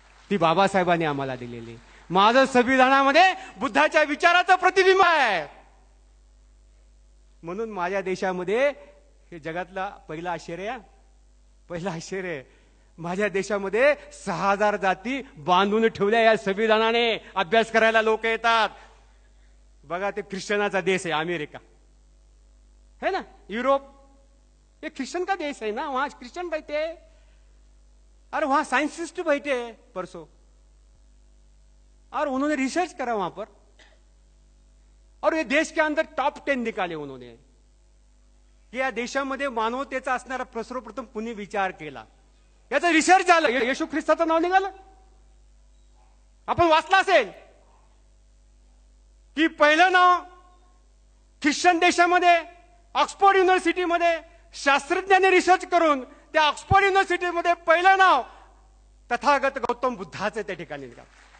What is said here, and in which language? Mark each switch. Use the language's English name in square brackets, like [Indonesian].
[Marathi] ती बाबासाहेबांनी आम्हाला दिलेली. माझं संविधानामध्ये बुद्धाच्या विचाराचं प्रतिबिंब आहे. म्हणून माझ्या देशामध्ये हे जगातला पहिला आश्चर्य माझ्या देशामध्ये 6000 जाती बांधून ठेवल्या या संविधानाने. अभ्यास करायला लोक येतात. बघा ते ख्रिश्चनाचा देश आहे अमेरिका [Hindi] है ना, यूरोप, ये क्रिश्चियन का देश है ना, वहां क्रिश्चियन बैठे, और वहां साइंटिस्ट बैठे परसों, और उन्होंने रिसर्च करा वहां पर, और ये देश के अंदर टॉप 10 निकाले उन्होंने की [Marathi] या देशामध्ये मानवतेचा असणारा सर्वप्रथम कुणी विचार केला. याचा रिसर्च झालं. येशू ख्रिस्ताचं नाव निघालं. आपण वाचलं असेल की पहिलं नाव ख्रिश्चन देशामध्ये ऑक्सफोर्ड युनिव्हर्सिटीमध्ये शास्त्रज्ञांनी रिसर्च करून त्या ऑक्सफोर्ड युनिव्हर्सिटीमध्ये पहिलं नाव तथागत गौतम बुद्धाचं त्या ठिकाणी निघालं.